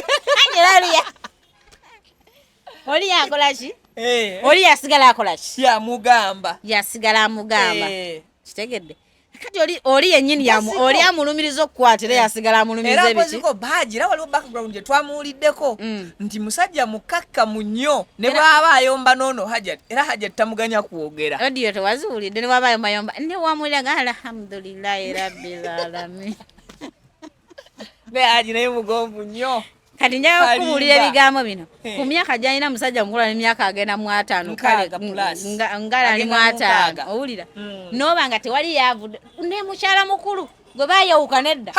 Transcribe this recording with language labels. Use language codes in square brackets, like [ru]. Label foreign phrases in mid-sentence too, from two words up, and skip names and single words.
[lg] oli yakola ki oli yasigala akola ki yasigala amugamba kitegedde kati oli yennyini oli amulumiriza okukwatira yasigala amulumiriza ebiki era Hajji era waliwo background gye twamuwuliddeko nti musajja mukakkamu nnyo ne bw'aba ayomba noono Hajati era Hajati tamuganya kwogera odiyo tewaziwulidde ne bw'aba ayombayomba ne wamuliraga [ar] الحمد لله رب العالمين [lg] ne Hajji naye mugonvu nnyo kati njayo kubuulira ebigambo bino ku myaka gy'alina musajja mukulu n'emyaka agenda mu 5 kale ngala ali mu 5 owulira nooba nga tewali yavudde ne mukyala mukulu gwe baayawuka nedda